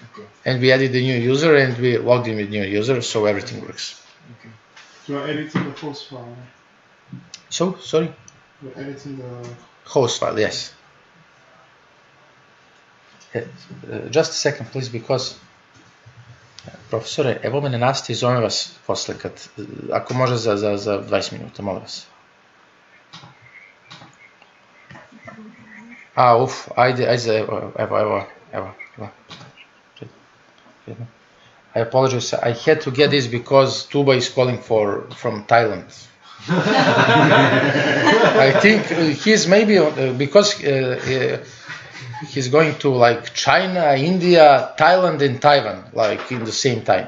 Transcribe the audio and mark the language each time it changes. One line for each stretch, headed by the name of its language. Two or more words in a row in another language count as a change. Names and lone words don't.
English: And we added the new user and we logged in with new user, so everything works. Okay. You're editing the host file. So, sorry? You're editing the Host file, yes. Just a second, please, because
Serbian: profesore, evo me ne nastavi, zovem vas posle, ako može za 20 minuta, molim vas. Ajde, evo.
English: I apologize, I had to get this because Tuba is calling from Thailand. I think he's maybe, because he's going to like China, India, Thailand and Taiwan, like in the same time.